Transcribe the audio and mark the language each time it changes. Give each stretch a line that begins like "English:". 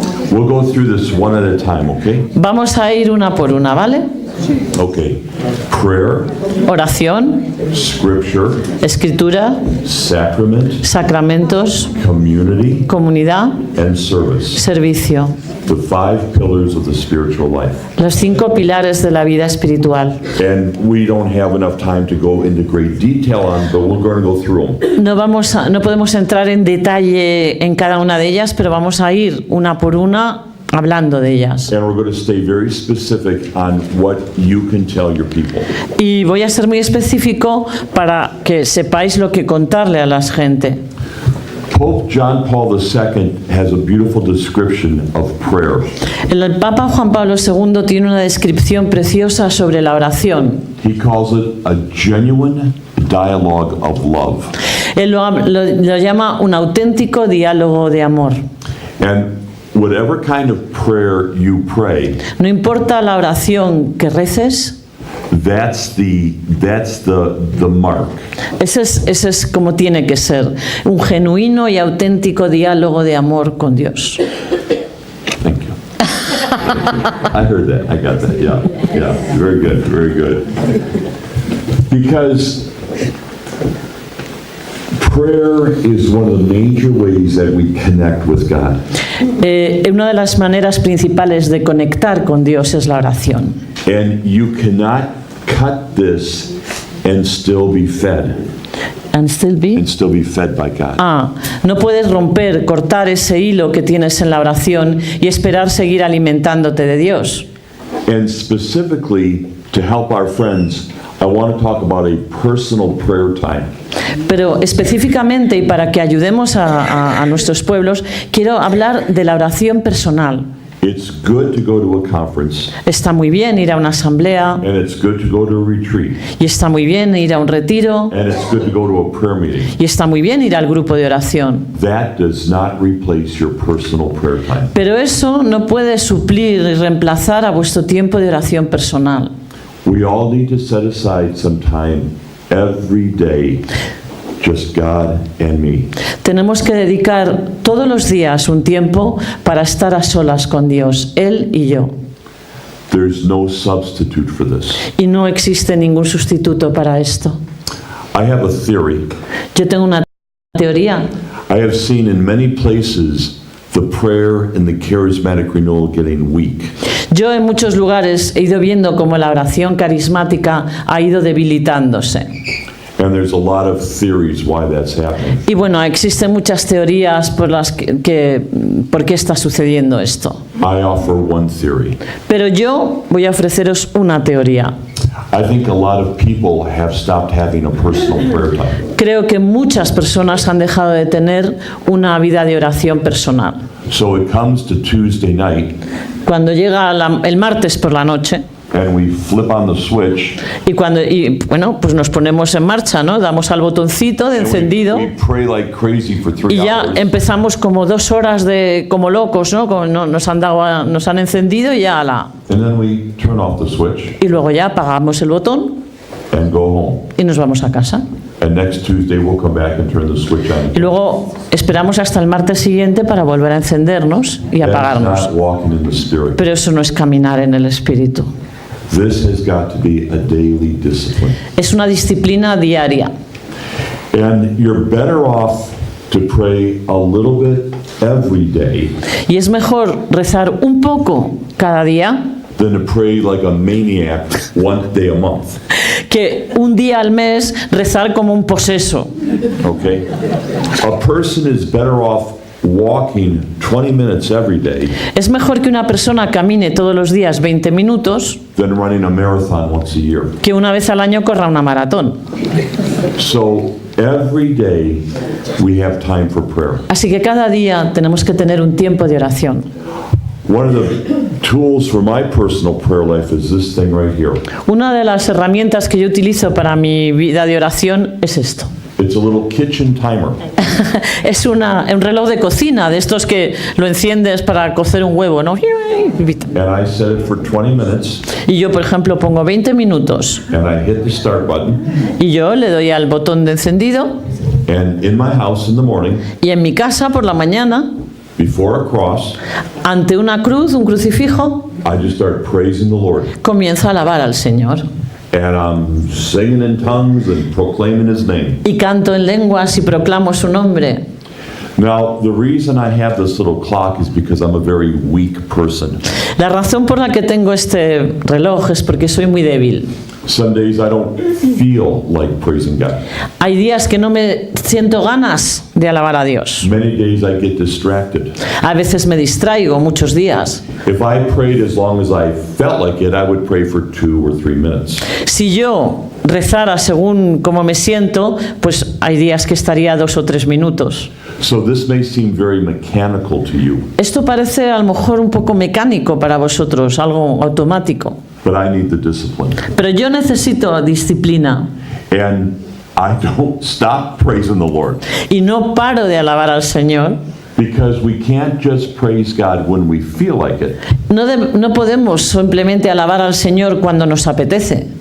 English: We'll go through this one at a time, okay?
Spanish: Vamos a ir una por una, ¿vale?
English: Okay. Prayer,
Spanish: Oración,
English: scripture,
Spanish: escritura,
English: sacrament,
Spanish: sacramentos,
English: community,
Spanish: comunidad,
English: and service.
Spanish: servicio.
English: The 5 pillars of the spiritual life.
Spanish: Los 5 pilares de la vida espiritual.
English: And we don't have enough time to go into great detail on, but we're going to go through them.
Spanish: No podemos entrar en detalle en cada una de ellas, pero vamos a ir una por una hablando de ellas.
English: And we're going to stay very specific on what you can tell your people.
Spanish: Y voy a ser muy específico para que sepáis lo que contarle a la gente.
English: Pope John Paul II has a beautiful description of prayer.
Spanish: El Papa Juan Pablo II tiene una descripción preciosa sobre la oración.
English: He calls it a genuine dialogue of love.
Spanish: Él lo llama un auténtico diálogo de amor.
English: And whatever kind of prayer you pray,
Spanish: No importa la oración que reces,
English: that's the mark.
Spanish: ese es como tiene que ser, un genuino y auténtico diálogo de amor con Dios.
English: Thank you. I heard that. I got that. Yeah. Yeah. Very good. Very good. Because prayer is one of the major ways that we connect with God.
Spanish: Una de las maneras principales de conectar con Dios es la oración.
English: And you cannot cut this and still be fed. And still be? And still be fed by God.
Spanish: No puedes cortar ese hilo que tienes en la oración y esperar seguir alimentándote de Dios.
English: And specifically, to help our friends, I want to talk about a personal prayer time.
Spanish: Pero específicamente y para que ayudemos a nuestros pueblos, quiero hablar de la oración personal.
English: It's good to go to a conference,
Spanish: Está muy bien ir a una asamblea
English: and it's good to go to a retreat,
Spanish: y está muy bien ir a un retiro
English: and it's good to go to a prayer meeting.
Spanish: y está muy bien ir al grupo de oración.
English: That does not replace your personal prayer time.
Spanish: Pero eso no puede suplir y reemplazar a vuestro tiempo de oración personal.
English: We all need to set aside some time every day, just God and me.
Spanish: Tenemos que dedicar todos los días un tiempo para estar a solas con Dios, Él y yo.
English: There's no substitute for this.
Spanish: Y no existe ningún sustituto para esto.
English: I have a theory.
Spanish: Yo tengo una teoría.
English: I have seen in many places the prayer and the charismatic renewal getting weak.
Spanish: Yo en muchos lugares he ido viendo cómo la oración carismática ha ido debilitándose.
English: And there's a lot of theories why that's happening.
Spanish: Y bueno, existen muchas teorías por las por qué está sucediendo esto.
English: I offer one theory.
Spanish: Pero yo voy a ofreceros una teoría.
English: I think a lot of people have stopped having a personal prayer time.
Spanish: Creo que muchas personas han dejado de tener una vida de oración personal.
English: So it comes to Tuesday night,
Spanish: Cuando llega el martes por la noche
English: and we flip on the switch,
Spanish: y bueno, pues nos ponemos en marcha, ¿no? Damos al botoncito de
English: and
Spanish: encendido
English: we pray like crazy for 3
Spanish: y ya
English: hours.
Spanish: empezamos como 2 horas de como locos, ¿no? Nos han encendido y ya
English: And then we turn off the switch
Spanish: y luego ya apagamos el botón
English: and go home.
Spanish: y nos vamos a casa.
English: And next Tuesday we'll come back and turn the switch on.
Spanish: Y luego esperamos hasta el martes siguiente para volver a encendernos y
English: That's
Spanish: apagarnos.
English: not walking in the Spirit.
Spanish: Pero eso no es caminar en el Espíritu.
English: This has got to be a daily discipline.
Spanish: Es una disciplina diaria.
English: And you're better off to pray a little bit every day
Spanish: Y es mejor rezar un poco cada día
English: than to pray like a maniac one day a month.
Spanish: que un día al mes rezar como un poseso.
English: Okay? A person is better off walking 20 minutes every day
Spanish: Es mejor que una persona camine todos los días 20 minutos
English: than running a marathon once a year.
Spanish: que una vez al año corra una maratón.
English: So every day we have time for prayer.
Spanish: Así que cada día tenemos que tener un tiempo de oración.
English: One of the tools for my personal prayer life is this thing right here.
Spanish: Una de las herramientas que yo utilizo para mi vida de oración es esto.
English: It's a little kitchen timer.
Spanish: Es un reloj de cocina, de estos que lo enciendes para cocer un huevo, ¿no?
English: And I set it for 20 minutes
Spanish: Y yo, por ejemplo, pongo 20 minutos
English: and I hit the start button.
Spanish: y yo le doy al botón de encendido
English: And in my house in the morning,
Spanish: y en mi casa por la mañana,
English: before a cross,
Spanish: ante una cruz, un crucifijo,
English: I just start praising the Lord.
Spanish: comienzo a alabar al Señor.
English: And I'm singing in tongues and proclaiming His name.
Spanish: Y canto en lenguas y proclamo su nombre.
English: Now, the reason I have this little clock is because I'm a very weak person.
Spanish: La razón por la que tengo este reloj es porque soy muy débil.
English: Some days I don't feel like praising God.
Spanish: Hay días que no me siento ganas de alabar a Dios.
English: Many days I get distracted.
Spanish: A veces me distraigo, muchos días.
English: If I prayed as long as I felt like it, I would pray for 2 or 3 minutes.
Spanish: Si yo rezara según cómo me siento, pues hay días que estaría 2 o 3 minutos.
English: So this may seem very mechanical to you,
Spanish: Esto parece a lo mejor un poco mecánico para vosotros, algo automático.
English: but I need the discipline.
Spanish: Pero yo necesito disciplina
English: And I don't stop praising the Lord
Spanish: y no paro de alabar al Señor.
English: because we can't just praise God when we feel like it.
Spanish: No podemos simplemente alabar al Señor cuando nos apetece.